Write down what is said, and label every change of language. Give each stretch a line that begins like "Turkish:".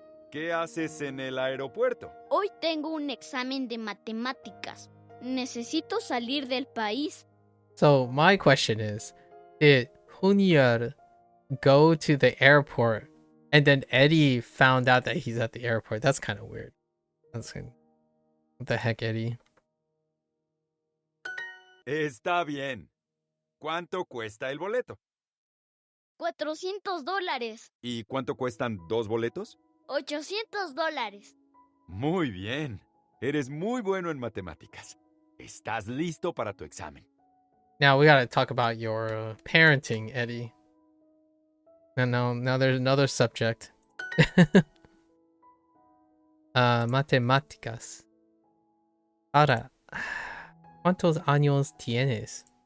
Spanish: ¿Qué haces en el aeropuerto? Hoy tengo un examen de matemáticas. Necesito salir del país.
English: So my question is, did Junior go to the airport and then Eddie found out that he's at the airport? That's kind of weird. That's kind of... What the heck, Eddie?
Spanish: Está bien. ¿Cuánto cuesta el boleto? $400. ¿Y cuánto cuestan 2 boletos? $800. Muy bien. Eres muy bueno en matemáticas. Estás listo para tu examen.
English: Now we gotta talk about your parenting, Eddie. And now there's another subject.
Spanish: Matemáticas. Ahora, ¿cuántos años tienes?